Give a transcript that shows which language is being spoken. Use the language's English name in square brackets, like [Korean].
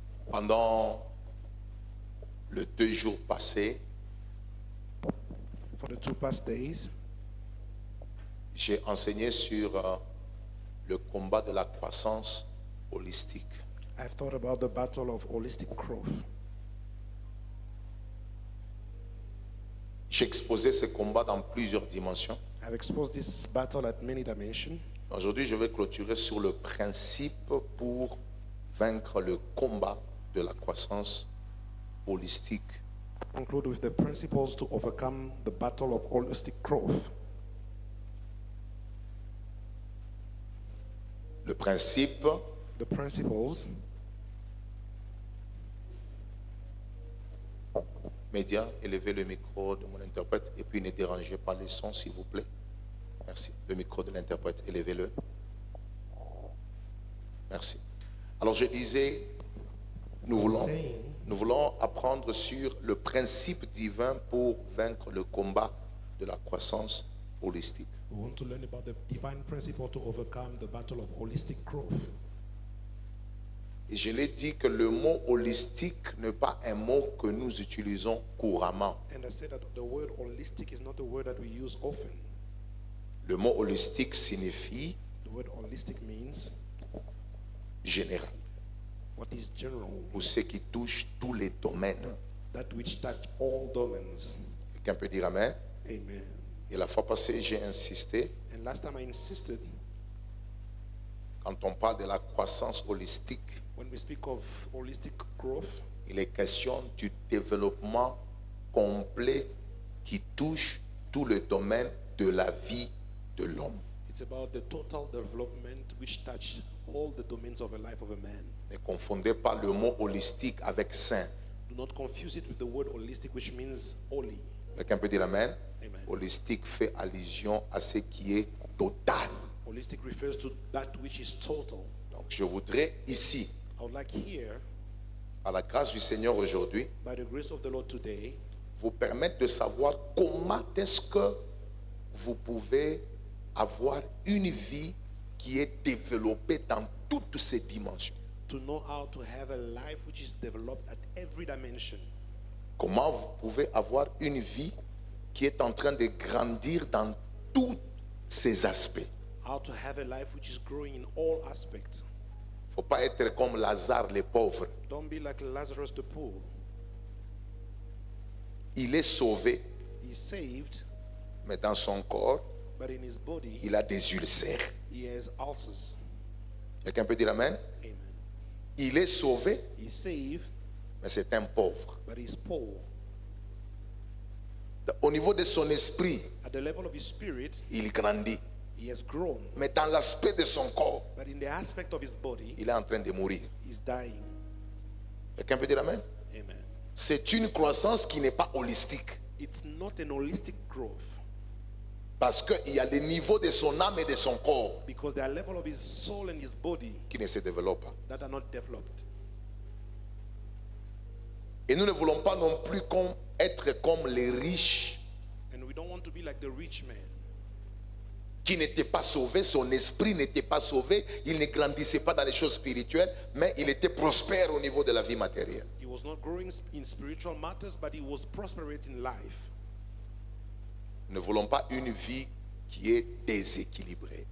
[French] Pendant les 2 jours passés, [English] For the 2 past days, [French] j'ai enseigné sur le combat de la croissance holistique. [English] I've thought about the battle of holistic growth. [French] J'ai exposé ce combat dans plusieurs dimensions. [English] I've exposed this battle at many dimensions. [French] Aujourd'hui, je vais clôturer sur le principe pour vaincre le combat de la croissance holistique. [English] Conclude with the principles to overcome the battle of holistic growth. [French] Le principe, [English] The principles. [French] médias, élevez le micro de mon interprète et puis ne dérangez pas les sons, s'il vous plaît. Merci. Le micro de l'interprète, élevez-le. Merci. Alors je disais, nous voulons apprendre sur le principe divin pour vaincre le combat de la croissance holistique. [English] We want to learn about the divine principle to overcome the battle of holistic growth. [French] Et je l'ai dit que le mot holistique n'est pas un mot que nous utilisons couramment. [English] And I said that the word holistic is not a word that we use often. [French] Le mot holistique signifie [English] The word holistic means [French] général, [English] what is general, [French] ou ce qui touche tous les domaines. [English] that which touch all domains. [French] Quelqu'un peut dire amen? Amen. Et la fois passée, j'ai insisté, [English] And last time I insisted, [French] quand on parle de la croissance holistique, [English] when we speak of holistic growth, [French] il est question du développement complet qui touche tout le domaine de la vie de l'homme. [English] it's about the total development which touch all the domains of the life of a man. [French] Ne confondez pas le mot holistique avec saint. [English] Do not confuse it with the word holistic, which means holy. [French] Quelqu'un peut dire amen? Amen. Holistique fait allusion à ce qui est total. [English] Holistic refers to that which is total. [French] Donc je voudrais ici, [English] I would like here, [French] à la grâce du Seigneur aujourd'hui, [English] by the grace of the Lord today, [French] vous permettre de savoir comment est-ce que vous pouvez avoir une vie qui est développée dans toutes ces dimensions. [English] to know how to have a life which is developed at every dimension. [French] Comment vous pouvez avoir une vie qui est en train de grandir dans tous ces aspects. [English] How to have a life which is growing in all aspects. [French] Il ne faut pas être comme Lazare le pauvre. [English] Don't be like Lazarus the poor. [French] Il est sauvé, [English] He's saved, [French] mais dans son corps, [English] but in his body, [French] il a des ulcères. [English] he has ulcers. [French] Quelqu'un peut dire amen? Amen. Il est sauvé, [English] He's saved, [French] mais c'est un pauvre. [English] but he's poor. [French] Au niveau de son esprit, [English] At the level of his spirit, [French] il grandit. [English] he has grown, [French] Mais dans l'aspect de son corps, [English] but in the aspect of his body, [French] il est en train de mourir. [English] he's dying. [French] Quelqu'un peut dire amen? Amen. C'est une croissance qui n'est pas holistique. [English] It's not an holistic growth [French] Parce qu'il y a le niveau de son âme et de son corps [English] because there are level of his soul and his body [French] qui ne se développent pas. [English] that are not developed. [French] Et nous ne voulons pas non plus être comme les riches [English] And we don't want to be like the rich man [French] qui n'était pas sauvé, son esprit n'était pas sauvé, il ne grandissait pas dans les choses spirituelles, mais il était prospère au niveau de la vie matérielle. [English] He was not growing in spiritual matters, but he was prospering in life. [French] Nous ne voulons pas une vie qui est déséquilibrée.